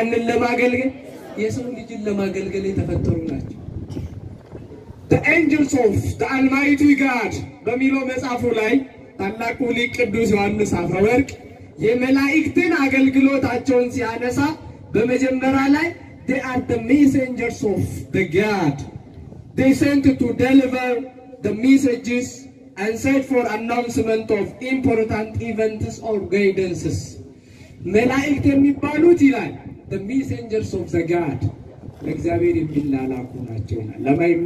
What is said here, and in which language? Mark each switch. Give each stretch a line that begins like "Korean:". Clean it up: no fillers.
Amharic: ለማገልገል የሰው ልጅን ለማገልገል የተፈጠሩ ናቸው። The angels of the Almighty God በሚለው መጽሐፉ ላይ ታላቁ ሊቅ ቅዱስ ዮሐንስ አፈወርቅ የመላእክትን አገልግሎታቸውን ሲያነሳ በመጀመሪያ ላይ
English: they are the messengers of the God. They sent to deliver the messages and said for announcement of important events or guidances.
Amharic: መላእክት የሚባሉት ይላል
English: the messengers of the God
Amharic: ለእግዚአብሔር የሚላላኩ ናቸው። ለማ